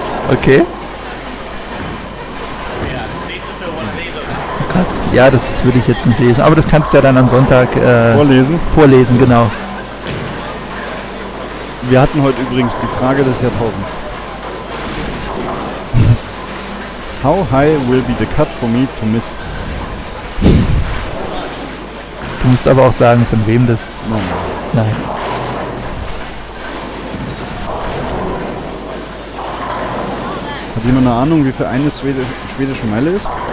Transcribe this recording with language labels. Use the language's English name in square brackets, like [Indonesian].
[German] Okay. Krass. Ja, das würde ich jetzt nicht lesen. Aber das kannst du ja dann am Sonntag Vorlesen. vorlesen, genau. Wir hatten heute übrigens die Frage des Jahrtausends. [English] How high will be the cut for me to miss? [German] Du musst aber auch sagen, von wem das... Nein. Hat jemand eine Ahnung, wie viel eine schwedische Meile ist?